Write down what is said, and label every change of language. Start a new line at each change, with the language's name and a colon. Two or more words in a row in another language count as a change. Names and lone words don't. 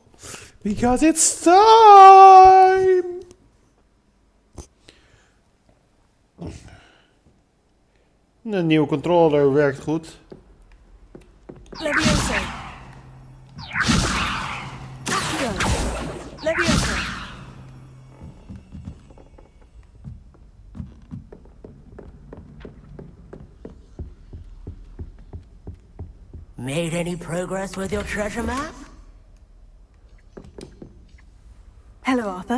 English: Because it's time!
Dutch: De nieuwe controller werkt goed.
English: Levioso! Accio! Levioso! Made any progress with your treasure map? Hello, Arthur.